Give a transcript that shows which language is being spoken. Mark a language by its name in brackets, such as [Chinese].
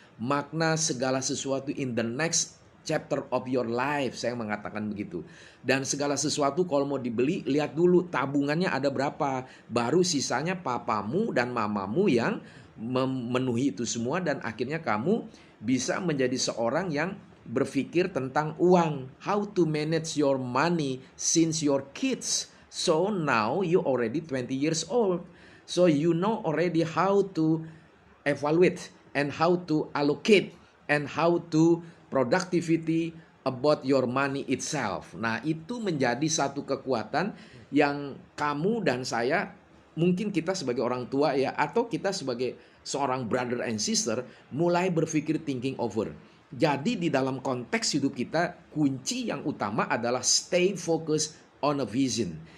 [Indonesian] Makna segala sesuatu [English] in the next chapter of your life, [Indonesian] saya mengatakan begitu. Dan segala sesuatu kalau mau dibeli, lihat dulu tabungannya ada berapa. Baru sisanya papamu dan mamamu yang memenuhi itu semua. Dan akhirnya kamu bisa menjadi seorang yang berpikir tentang uang. [English] How to manage your money since your kids. So now you already 20 years old. So you know already how to evaluate and how to allocate and how to productivity about your money itself. [Indonesian] Nah, itu menjadi satu kekuatan yang kamu dan saya, mungkin kita sebagai orang tua ya, atau kita sebagai seorang [English] brother and sister, [Indonesian] mulai berpikir [English] thinking over. [Indonesian] Jadi di dalam konteks hidup kita, kunci yang utama adalah [English] stay focused on a vision.